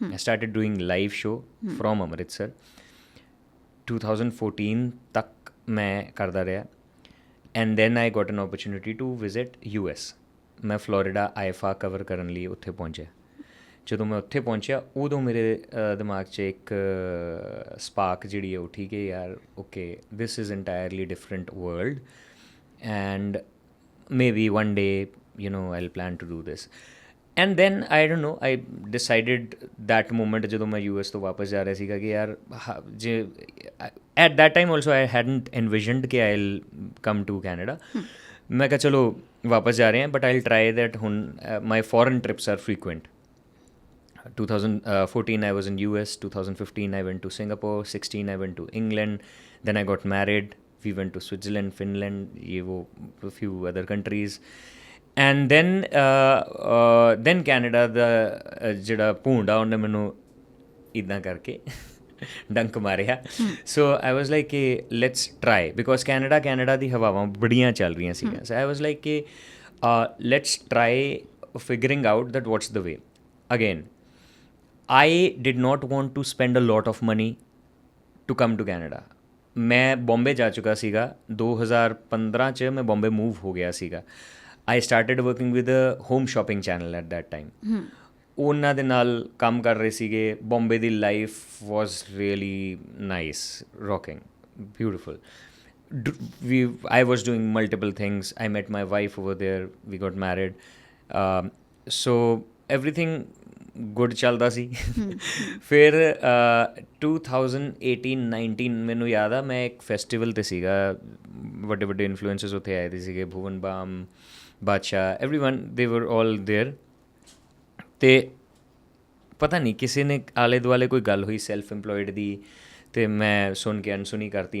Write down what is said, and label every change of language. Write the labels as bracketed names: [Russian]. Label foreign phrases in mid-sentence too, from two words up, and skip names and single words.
[English] I started doing live show from ਅੰਮ੍ਰਿਤਸਰ। [Punjabi] 2014 ਤੱਕ ਮੈਂ ਕਰਦਾ ਰਿਹਾ [English] and then I got an opportunity to visit US. [Punjabi] ਮੈਂ ਫਲੋਰੀਡਾ IFA ਕਵਰ ਕਰਨ ਲਈ ਉੱਥੇ ਪਹੁੰਚਿਆ। ਜਦੋਂ ਮੈਂ ਉੱਥੇ ਪਹੁੰਚਿਆ ਉਦੋਂ ਮੇਰੇ ਦਿਮਾਗ 'ਚ ਇੱਕ ਸਪਾਰਕ ਜਿਹੜੀ ਹੈ ਉੱਠੀ ਕਿ ਯਾਰ [English] okay this is entirely different world and maybe one day I'll plan to do this and then I don't know I decided that moment [Punjabi] ਜਦੋਂ ਮੈਂ US ਤੋਂ ਵਾਪਸ ਜਾ ਰਿਹਾ ਸੀਗਾ ਕਿ ਯਾਰ ਜੇ [English] at that time also I hadn't envisioned [Punjabi] ਕਿ [English] I'll come to Canada। [Punjabi] ਮੈਂ ਕਿਹਾ ਚਲੋ ਵਾਪਸ ਜਾ ਰਹੇ ਹਾਂ [English] but I'll try that ਹੁਣ my foreign trips are frequent। 2014 I was in US, 2015 I went to Singapore, 16 I went to England, then I got married, we went to Switzerland, Finland, a few other countries and then Canada [Punjabi] ਦਾ ਜਿਹੜਾ ਭੂੰਡਾ ਉਹਨੇ ਮੈਨੂੰ ਇੱਦਾਂ ਕਰਕੇ ਡੰਕ ਮਾਰਿਆ। [English] so I was like ਕਿ let's try because [Punjabi] ਕੈਨੇਡਾ ਦੀ ਹਵਾਵਾਂ ਬੜੀਆਂ ਚੱਲ ਰਹੀਆਂ ਸੀਗੀਆਂ। [English] so I was like ਕਿ let's try figuring out that what's the way. again I did not want to spend a lot of money to come to Canada. [Punjabi] ਮੈਂ ਬੰਬੇ ਜਾ ਚੁੱਕਾ ਸੀਗਾ 2015 'ਚ ਮੈਂ ਬੰਬੇ ਮੂਵ ਹੋ ਗਿਆ ਸੀਗਾ। [English] I started working with home shopping channel at that time. [Punjabi] ਉਹਨਾਂ ਦੇ ਨਾਲ ਕੰਮ ਕਰ ਰਹੇ ਸੀਗੇ। [English] ਬੰਬੇ ਦੀ life was really nice, rocking, beautiful. I was doing multiple things. I met my wife over there. We got married. So everything [Punjabi] ਗੁੱਡ ਚੱਲਦਾ ਸੀ। ਫਿਰ 2018-19 ਮੈਨੂੰ ਯਾਦ ਆ ਮੈਂ ਇੱਕ ਫੈਸਟੀਵਲ 'ਤੇ ਸੀਗਾ, ਵੱਡੇ ਵੱਡੇ ਇਨਫਲੂਐਂਸਰਸ ਉੱਥੇ ਆਏ ਦੇ ਸੀਗੇ, ਭੁਵਨ ਬਾਮ, ਬਾਦਸ਼ਾਹ, [English] everyone they were all there. [Punjabi] ਅਤੇ ਪਤਾ ਨਹੀਂ ਕਿਸੇ ਨੇ ਆਲੇ ਦੁਆਲੇ ਕੋਈ ਗੱਲ ਹੋਈ [English] self employed [Punjabi] ਦੀ ਅਤੇ ਮੈਂ ਸੁਣ ਕੇ ਅਨਸੁਣੀ ਕਰਤੀ।